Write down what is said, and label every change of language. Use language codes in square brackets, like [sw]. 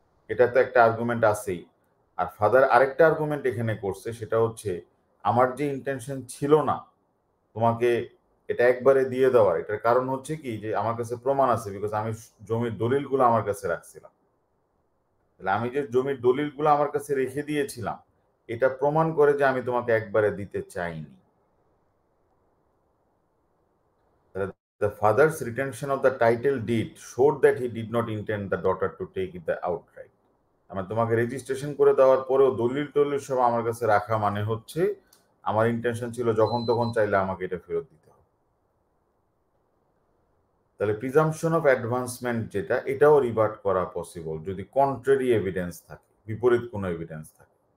[bn] এটা তো একটা আর্গুমেন্ট আছেই। আর ফাদার আরেকটা আর্গুমেন্ট এখানে করছে, সেটা হচ্ছে আমার যে ইন্টেনশন ছিল না তোমাকে এটা একবারে দিয়ে দেওয়ার, এটার কারণ হচ্ছে কি যে আমার কাছে প্রমাণ আছে, বিকজ আমি জমির দলিলগুলো আমার কাছে রাখছিলাম। তাহলে আমি যে জমির দলিলগুলো আমার কাছে রেখে দিয়েছিলাম, এটা প্রমাণ করে যে আমি তোমাকে একবারে দিতে চাইনি। [en] The father's retention of the title deed showed that he did not intend the daughter to take it outright. [bn] আমি তোমাকে রেজিস্ট্রেশন করে দেওয়ার পরেও দলিল টলিল সব আমার কাছে রাখা মানে হচ্ছে আমার ইন্টেনশন ছিল যখন তখন চাইলে আমাকে এটা ফেরত দিতে হবে। তাহলে প্রিজাম্পশন অফ অ্যাডভান্সমেন্ট যেটা, এটাও রিভার্ট করা পসিবল যদি কন্ট্রারি এভিডেন্স থাকে, বিপরীত কোনো এভিডেন্স থাকে।